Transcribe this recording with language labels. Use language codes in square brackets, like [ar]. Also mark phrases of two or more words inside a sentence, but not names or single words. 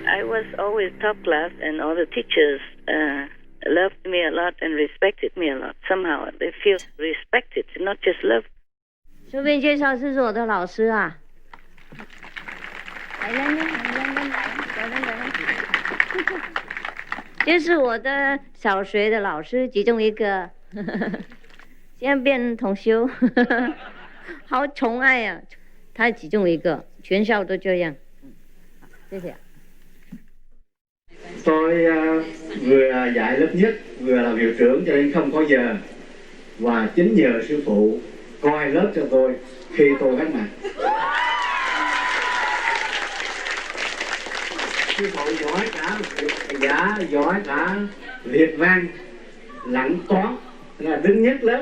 [en] was always top class, and all the teachers loved me a lot and respected me a lot. Somehow they feel respected, not just love. [zh] 顺便介绍，这是我的老师啊。这是我的小学的老师，其中一个，现在变同修，好宠爱啊！他其中一个，全校都这样。谢谢。 [vi] Tôi vừa dạy lớp nhất, vừa là hiệu trưởng cho nên không có giờ. Và chính nhờ sư phụ coi lớp cho tôi khi tôi vắng mặt. Sư phụ giỏi cả giả, giỏi cả liệt văn, lặng toán, là đứng nhất lớp.